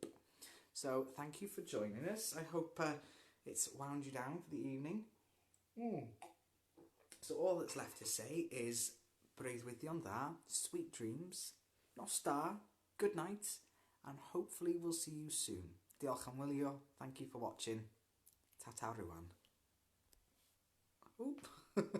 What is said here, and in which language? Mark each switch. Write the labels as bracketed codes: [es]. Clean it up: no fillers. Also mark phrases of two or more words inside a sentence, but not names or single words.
[en] So thank you for joining us. I hope it's wound you down for the evening. So all that's left to say is breathe with you on that, sweet dreams, nostar, good night, and hopefully we'll see you soon. [cy] Diolch am wylio. [en] Thank you for watching. [cy] Ta-ta rwan.